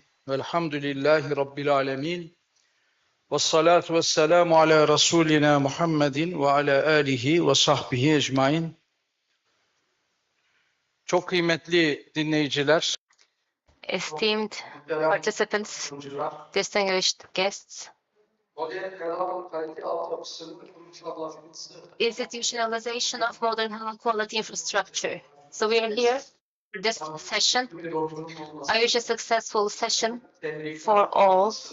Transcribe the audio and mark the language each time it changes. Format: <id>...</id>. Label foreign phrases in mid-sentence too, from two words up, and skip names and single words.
<ar>والحمد لله رب العالمين. والصلاة والسلام على رسولنا محمد وعلى آله وصحبه أجمعين.</ar> <tr>Çok kıymetli dinleyiciler,</tr> <en>Esteemed participants, distinguished guests, institutionalization of modern halal quality infrastructure. So we are here for this session. I wish a successful session for all.</en>